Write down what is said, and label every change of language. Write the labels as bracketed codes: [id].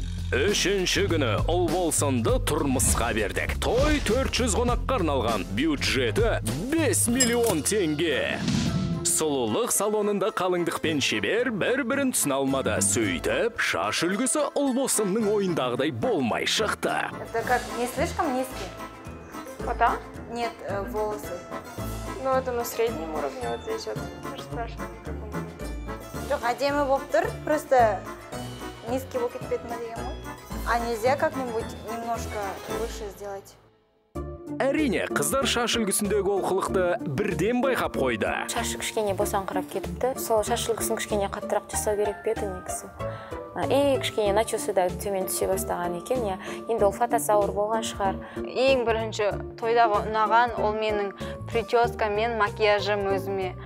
[kk] Үшінші күні ұл болсынды тұрмысқа бердік. Той 400 қонаққа арналған, бюджеті 5 миллион теңге. сұлулық салонында қалыңдықпен шебер бір-бірін түсіне алмады. Сөйтіп, шаш үлгісі ұлбосынның ойындағыдай болмай шықты. [ru] Это как не слишком низкий? Фото? Нет, волосы. Ну, это на среднем уровне, вот здесь вот. Может, спрашивать, как он будет. [kk] Жоқ, әдемі болып тұр, [ru] просто низкий [kk] болып кетпеді ма деген ғой. [ru] А нельзя как-нибудь немножко выше сделать? [kk] Әрине, қыздар шаш үлгісіндегі олқылықты бірден байқап қойды. Шашы кішкене босаңқырап кетіпті. Сол шаш үлгісін кішкене қаттырақ жасау керек пе еді негізі. И кішкене начосы да төмен түсе бастаған екен. Енді ол фотосаур болған шығар. Ең бірінші тойдағы ұнаған ол менің прическа мен макияжым өзіме.